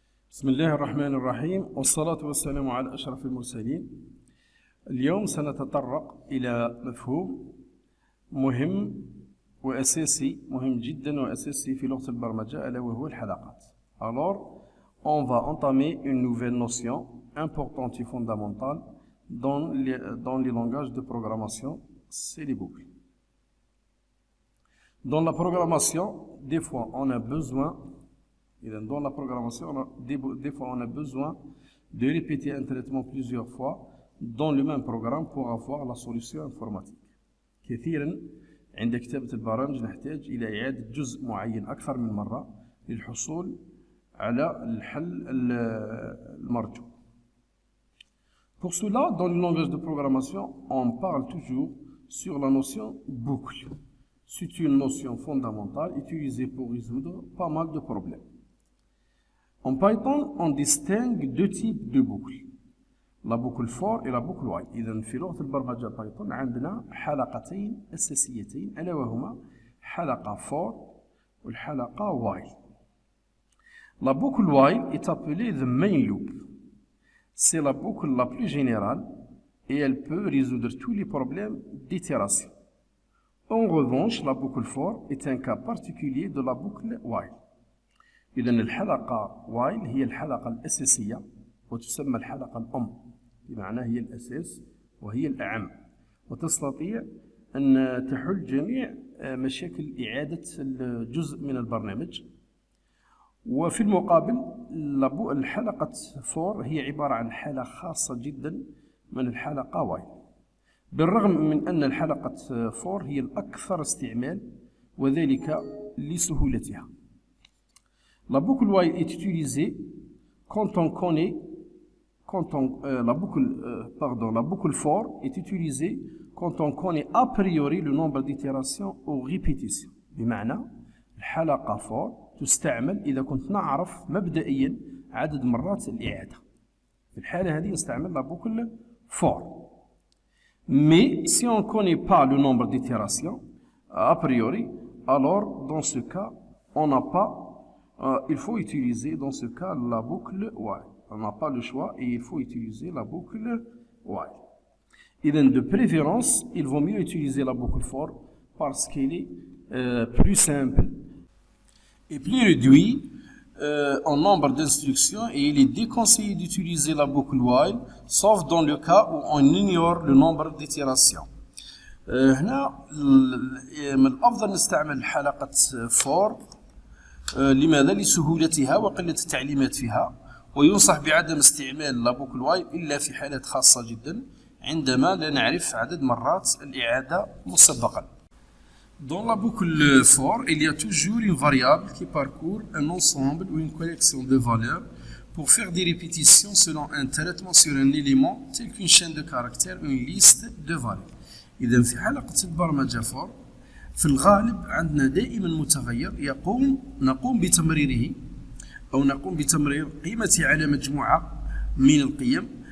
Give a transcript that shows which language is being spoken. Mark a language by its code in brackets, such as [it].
[ar] بسم الله الرحمن الرحيم والصلاة والسلام على أشرف المرسلين. اليوم سنتطرق إلى مفهوم مهم وأساسي، مهم جدا وأساسي في لغة البرمجة، ألا وهو الحلقات. [fr] Alors, on va entamer une nouvelle notion importante et fondamentale dans les langages de programmation, c'est les boucles. Dans la programmation, des fois on a besoin dans la programmation, des fois on a besoin de répéter un traitement plusieurs fois dans le même programme pour avoir la solution informatique. [ar] كثيرا عند كتابة البرامج نحتاج إلى إعادة جزء معين أكثر من مرة للحصول على الحل المرجو. [fr] Pour cela, dans le langage de programmation, on parle toujours sur la notion boucle. C'est une notion fondamentale utilisée pour résoudre pas mal de problèmes. En Python, on distingue deux types de boucles, la boucle for et la boucle while. [ar] إذن في لغة البرمجة بايثون عندنا حلقتين أساسيتين ألا وهما حلقة for والحلقة while. [fr] La boucle while est appelée [en] the main loop. [fr] C'est la boucle la plus générale et elle peut résoudre tous les problèmes d'itération. En revanche, la boucle for est un cas particulier de la boucle while. [ar] إذن الحلقة while هي الحلقة الأساسية وتسمى الحلقة الأم، بمعنى هي الأساس وهي الأعم، وتستطيع أن تحل جميع مشاكل إعادة الجزء من البرنامج. وفي المقابل الحلقة for هي عبارة عن حالة خاصة جدا من الحلقة while، بالرغم من أن الحلقة for هي الأكثر استعمال وذلك لسهولتها. [fr] La boucle while est utilisée quand on connaît, la boucle for est utilisée quand on connaît a priori le nombre d'itérations ou répétitions. [ar] بمعنى الحلقة for تستعمل إذا كنت نعرف مبدئيا عدد مرات الإعادة. في الحالة هذه نستعمل [fr] la boucle for. Mais si on ne connaît pas le nombre d'itérations a priori, alors dans ce cas, on n'a pas il faut utiliser dans ce cas la boucle while. On n'a pas le choix et il faut utiliser la boucle while. Et donc de préférence, il vaut mieux utiliser la boucle for parce qu'elle est plus simple et plus réduite en nombre d'instructions, et il est déconseillé d'utiliser la boucle while sauf dans le cas où on ignore le nombre d'itérations. [ar] هنا من الأفضل نستعمل حلقة for لماذا؟ لسهولتها وقلة التعليمات فيها، وينصح بعدم استعمال لا بوكل وايل إلا في حالات خاصة جدا عندما لا نعرف عدد مرات الإعادة مسبقا. [fr] Dans la boucle for, il y a toujours une variable qui parcourt un ensemble ou une collection de valeurs pour faire des répétitions selon un traitement sur un élément tel qu'une chaîne de caractères ou une liste de valeurs. [ar] إذا في حلقة البرمجة for في الغالب عندنا دائما متغير نقوم بتمريره أو نقوم بتمرير قيمته على مجموعة من القيم.